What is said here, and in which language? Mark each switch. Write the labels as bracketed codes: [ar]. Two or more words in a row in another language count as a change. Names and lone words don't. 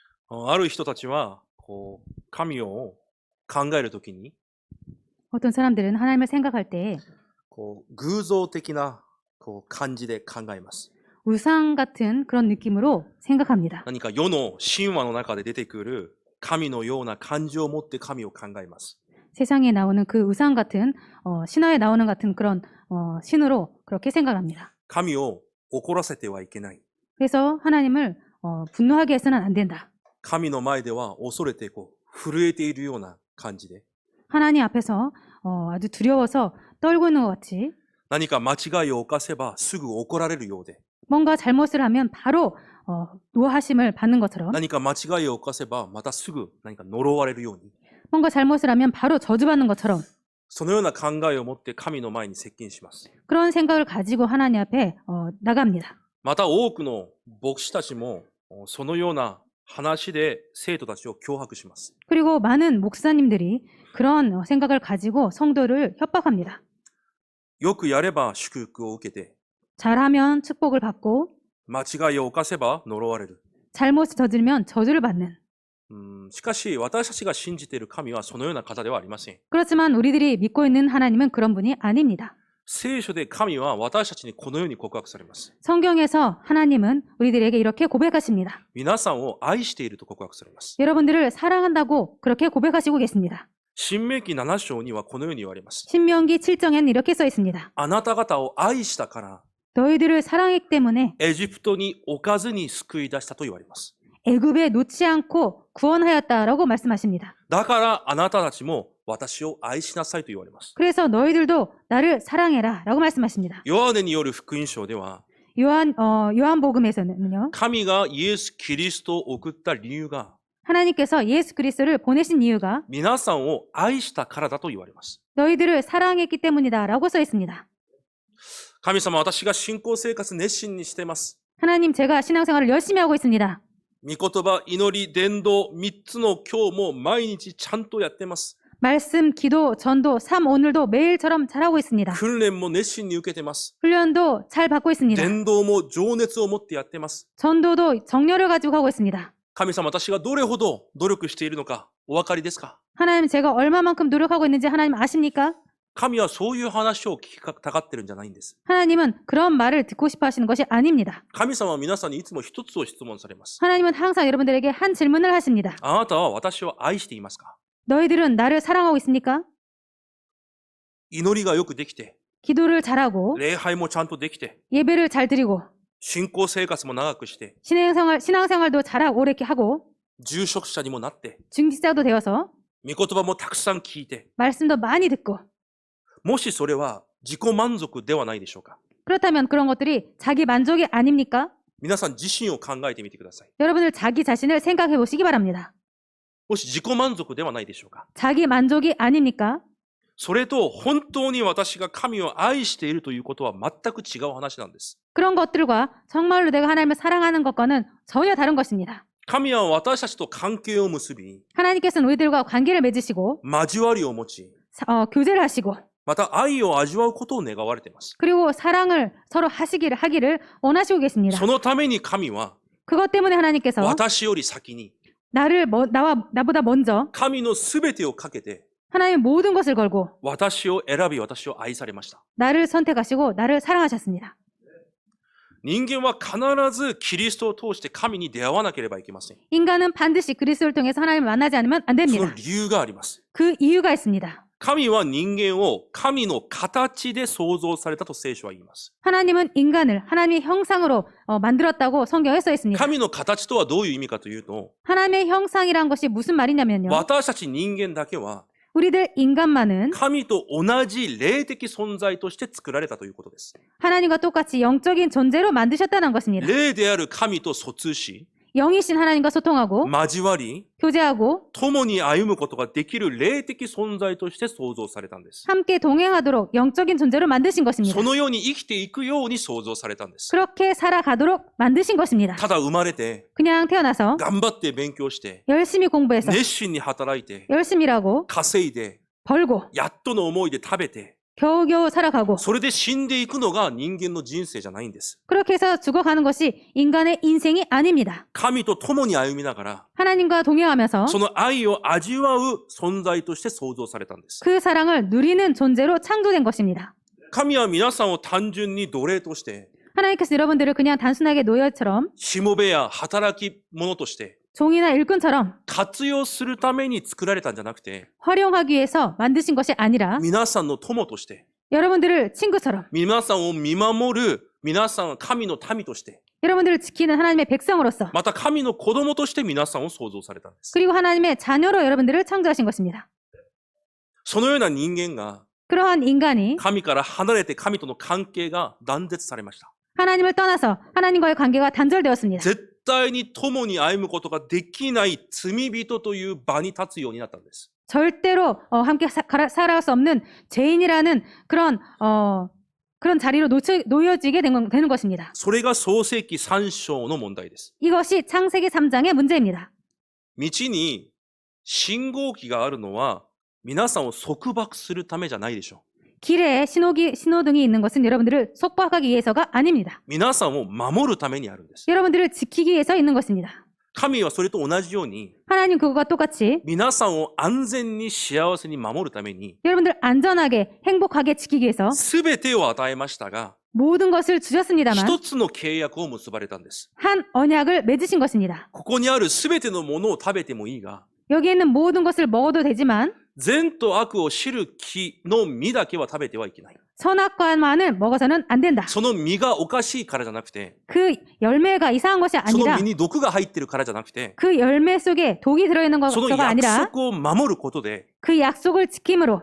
[ja] ある人たちは神を考えるときに [ko] 어떤 사람들은 하나님을 생각할 때 [ja] 偶像的な感じで考えます。 [ko] 우상 같은 그런 느낌으로 생각합니다. [ja] 何か世の神話の中で出てくる神のような感情を持って神を考えます。 [ko] 세상에 나오는 그 우상 같은 신화에 나오는 같은 그런 신으로 그렇게 생각합니다. [ja] 神を怒らせてはいけない。 [ko] 그래서 하나님을 분노하게 해서는 안 된다. [ja] 神の前では恐れて震えているような感じで [ko] 하나님 앞에서 아주 두려워서 떨고 있는 것 같이 [ja] 何か間違いを犯せばすぐ怒られるようで [ko] 뭔가 잘못을 하면 바로 노하심을 받는 것처럼 [ja] 何か間違いを犯せばまたすぐ何か呪われるように [ko] 뭔가 잘못을 하면 바로 저주받는 것처럼 [ja] そのような考えを持って神の前に接近します。 [ko] 그런 생각을 가지고 하나님 앞에 나갑니다. [ja] また多くの牧師たちもそのような話で生徒たちを脅迫します。 [ko] 그리고 많은 목사님들이 그런 생각을 가지고 성도를 협박합니다. [ja] よくやれば祝福を受けて [ko] 잘하면 축복을 받고 [ja] 間違いを犯せば呪われる。 [ko] 잘못을 저지르면 저주를 받는. [ja] しかし私たちが信じている神はそのような方ではありません。 [ko] 그렇지만 우리들이 믿고 있는 하나님은 그런 분이 아닙니다. [ja] 聖書で神は私たちにこのように告白されます。 [ko] 성경에서 하나님은 우리들에게 이렇게 고백하십니다. [ja] 皆さんを愛していると告白されます。 [ko] 여러분들을 사랑한다고 그렇게 고백하시고 계십니다. [ja] 申命記7章にはこのように言われます。 [ko] 신명기 7장에는 이렇게 써 있습니다. [ja] あなた方を愛したから [ko] 너희들을 사랑했기 때문에 [ja] エジプトに置かずに救い出したと言われます。 [ko] 애굽에 놓지 않고 구원하였다라고 말씀하십니다. [ja] だからあなたたちも私を愛しなさいと言われます。 [ko] 그래서 너희들도 나를 사랑해라라고 말씀하십니다. [ja] ヨハネによる福音書では [ko] 요한복음에서는요. [ja] 神がイエス・キリストを送った理由が [ko] 하나님께서 예수 그리스도를 보내신 이유가 [ja] 皆さんを愛したからだと言われます。 [ko] 너희들을 사랑했기 때문이다라고 써 있습니다. [ja] 神様、私が信仰生活熱心にしています。 [ko] 하나님, 제가 신앙생활을 열심히 하고 있습니다. [ja] 御言葉、祈り、伝道、3つの今日も毎日ちゃんとやってます。 [ko] 말씀, 기도, 전도, 삶 오늘도 매일처럼 잘하고 있습니다. [ja] 訓練も熱心に受けてます。 [ko] 훈련도 잘 받고 있습니다. [ja] 伝道も情熱を持ってやってます。 [ko] 전도도 정열을 가지고 하고 있습니다. [ja] 神様、私がどれほど努力しているのかお分かりですか？ [ko] 하나님, 제가 얼마만큼 노력하고 있는지 하나님 아십니까? [ja] 神はそういう話を聞きたがってるんじゃないんです。 [ko] 하나님은 그런 말을 듣고 싶어 하시는 것이 아닙니다. [ja] 神様は皆さんにいつも一つを質問されます。 [ko] 하나님은 항상 여러분들에게 한 질문을 하십니다. [ja] あなたは私を愛していますか？ [ko] 너희들은 나를 사랑하고 있습니까? [ja] 祈りがよくできて、 [ko] 기도를 잘하고 [ja] 礼拝もちゃんとできて、 [ko] 예배를 잘 드리고 [ja] 信仰生活も長くして、 [ko] 신앙생활도 잘하고 오래 하고 [ja] 住職者にもなって、 [ko] 중직자도 되어서 [ja] 御言葉もたくさん聞いて、 [ko] 말씀도 많이 듣고 [ja] もしそれは自己満足ではないでしょうか？ [ko] 그렇다면 그런 것들이 자기 만족이 아닙니까? [ja] 皆さん自身を考えてみてください。 [ko] 여러분들 자기 자신을 생각해 보시기 바랍니다. [ja] もし自己満足ではないでしょうか？ [ko] 자기 만족이 아닙니까? [ja] それと本当に私が神を愛しているということは全く違う話なんです。 [ko] 그런 것들과 정말로 내가 하나님을 사랑하는 것과는 전혀 다른 것입니다. [ja] 神は私たちと関係を結び、 [ko] 하나님께서는 우리들과 관계를 맺으시고 [ja] 交わりを持ち、 [ko] 교제를 하시고 [ja] また愛を味わうことを願われています。 [ko] 그리고 사랑을 서로 하기를 원하시고 계십니다. [ja] そのために神は [ko] 그것 때문에 하나님께서 [ja] 私より先に [ko] 나보다 먼저 [ja] 神のすべてをかけて [ko] 하나님의 모든 것을 걸고 [ja] 私を選び私を愛されました。 [ko] 나를 선택하시고 나를 사랑하셨습니다. [ja] 人間は必ずキリストを通して神に出会わなければいけません。 [ko] 인간은 반드시 그리스도를 통해서 하나님을 만나지 않으면 안 [ja] そ [ko] 됩니다. [ja] の理由があります。 [ko] 그 이유가 있습니다. [ja] 神は人間を神の形で創造されたと聖書は言います。 [ko] 하나님은 인간을 하나님의 형상으로 만들었다고 성경에 써 있습니다. [ja] 神の形とはどういう意味かというと、 [ko] 하나님의 형상이란 것이 무슨 말이냐면요. [ja] 私たち人間だけは [ko] 우리들 인간만은 [ja] 神と同じ霊的存在として作られたということです。 [ko] 하나님과 똑같이 영적인 존재로 만드셨다는 것입니다. [ja] 霊である神と疎通し、 [ko] 영이신 하나님과 소통하고 [ja] 交わり、 [ko] 교제하고 [ja] 共に歩むことができる霊的存在として創造されたんです。 [ko] 함께 동행하도록 영적인 존재로 만드신 것입니다. [ja] そのように生きていくように創造されたんです。 [ko] 그렇게 살아가도록 만드신 것입니다. [ja] ただ生まれて、 [ko] 그냥 태어나서 [ja] 頑張って勉強して、 [ko] 열심히 공부해서 [ja] 熱心に働いて、 [ko] 열심히 일하고 [ja] 稼いで、 [ko] 벌고 [ja] やっとの思いで食べて、 [ko] 겨우겨우 살아가고 [ja] それで死んでいくのが人間の人生じゃないんです。 [ko] 그렇게 해서 죽어가는 것이 인간의 인생이 아닙니다. [ja] 神と共に歩みながら、 [ko] 하나님과 동행하면서 [ja] その愛を味わう存在として創造されたんです。 [ko] 그 사랑을 누리는 존재로 창조된 것입니다. [ja] 神は皆さんを単純に奴隷として、 [ko] 하나님께서 여러분들을 그냥 단순하게 노예처럼 [ja] しもべや働き者として [ko] 종이나 일꾼처럼 [ja] 活用するために作られたんじゃなくて、 [ko] 활용하기 위해서 만드신 것이 아니라 [ja] 皆さんの友として、 [ko] 여러분들을 친구처럼 [ja] 皆さんを見守る、皆さん神の民として、 [ko] 여러분들을 지키는 하나님의 백성으로서 [ja] また神の子供として皆さんを創造されたんです。 [ko] 그리고 하나님의 자녀로 여러분들을 창조하신 것입니다. [ja] そのような人間が [ko] 그러한 인간이 [ja] 神から離れて神との関係が断絶されました。 [ko] 하나님을 떠나서 하나님과의 관계가 단절되었습니다. [ja] 絶対に共に歩むことができない罪人という場に立つようになったんです。 [ko] 절대로 함께 살아갈 수 없는 죄인이라는 그런 자리로 놓여지게 되는 것입니다. [ja] それが創世記3章の問題です。 [ko] 이것이 창세기 3장의 문제입니다. [ja] 道に信号機があるのは皆さんを束縛するためじゃないでしょう。 [ko] 길에 신호등이 있는 것은 여러분들을 속박하기 위해서가 아닙니다. [ja] 皆さんを守るためにあるんです。 [ko] 여러분들을 지키기 위해서 있는 것입니다. [ja] 神はそれと同じように [ko] 하나님 그것과 똑같이 [ja] 皆さんを安全に幸せに守るために [ko] 여러분들 안전하게 행복하게 지키기 위해서 [ja] 全てを与えましたが [ko] 모든 것을 주셨습니다만 [ja] 一つの契約を結ばれたんです。 [ko] 한 언약을 맺으신 것입니다. [ja] ここにある全てのものを食べてもいいが [ko] 여기에 있는 모든 것을 먹어도 되지만 [ja] 善と悪を知る木の実だけは食べてはいけない。 [ko] 선악과만을 먹어서는 안 된다. [ja] その実がおかしいからじゃなくて、 [ko] 그 열매가 이상한 것이 [ja] その [ko] 아니라 [ja] 実に毒が入ってるからじゃなくて、 [ko] 그 열매 속에 독이 들어있는 [ja] その [ko] 것가 [ja] 約 [ko] 아니라 [ja] 束を守ることで、 [ko] 그 약속을 지킴으로